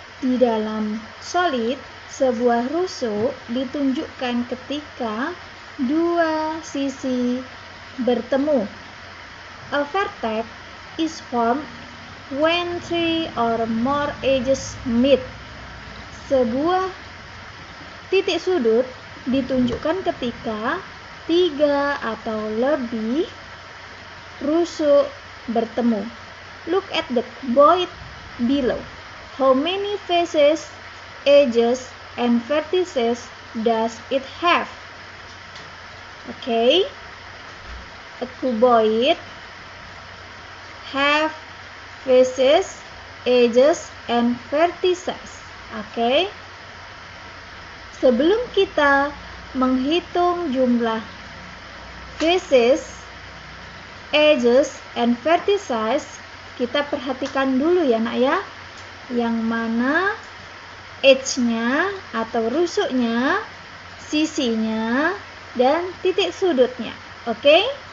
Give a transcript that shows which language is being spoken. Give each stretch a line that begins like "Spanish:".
Indonesian: Di dalam solid, sebuah rusuk ditunjukkan ketika dua sisi bertemu.
English: A vertex is formed when three or more edges meet.
Indonesian: Sebuah titik sudut ditunjukkan ketika 3 atau lebih rusuk bertemu.
English: Look at the cuboid below. How many faces, edges, and vertices does it have? Okay, a cuboid have faces, edges, and vertices. Okay.
Indonesian: Sebelum kita menghitung jumlah
English: faces, edges, and vertices,
Indonesian: kita perhatikan dulu ya nak ya, yang mana edge-nya atau rusuknya, sisinya, dan titik sudutnya. Oke?